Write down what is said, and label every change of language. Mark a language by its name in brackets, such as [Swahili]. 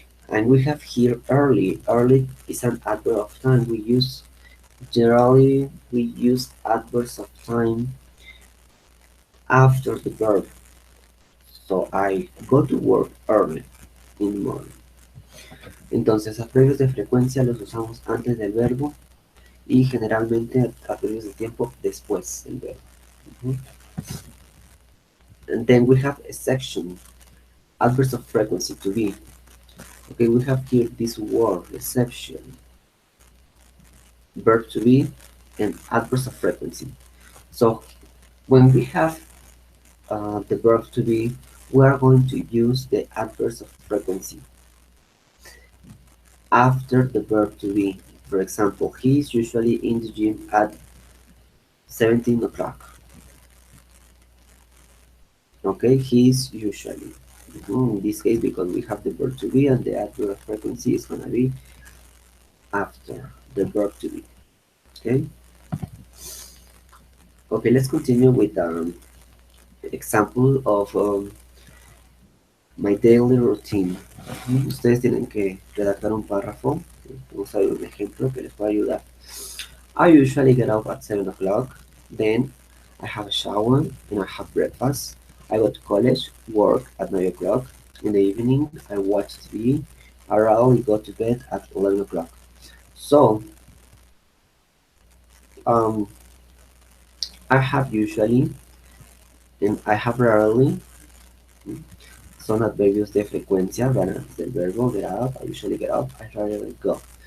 [English] And we have here early. Early is an adverb of time. Generally we use adverbs of time after the verb. So I go to work early in the morning. [Spanish] Entonces, adverbios de frecuencia los usamos antes del verbo y generalmente adverbios de tiempo después del verbo. Mhm. [English] And then we have a section, adverbs of frequency to be. Okay, we have here this word, exception, verb to be, and adverbs of frequency. So when we have the verb to be, we are going to use the adverbs of frequency after the verb to be. For example, he is usually in the gym at 17 o'clock. Okay, he is usually. In this case, because we have the verb to be and the adverb of frequency is going to be after the verb to be. Okay, okay, let's continue with example of my daily routine. [Spanish] Ustedes tienen que redactar un párrafo. Vamos a ver un ejemplo que les pueda ayudar. [English] I usually get up at 7 o'clock. Then I have a shower and I have breakfast. I go to college, work at 9 o'clock. In the evening, I watch TV. I rarely go to bed at 11 o'clock. So, um, I have usually and I have rarely [Spanish] son adverbios de frecuencia, van antes del verbo [English] get up. I usually get up. I rarely go.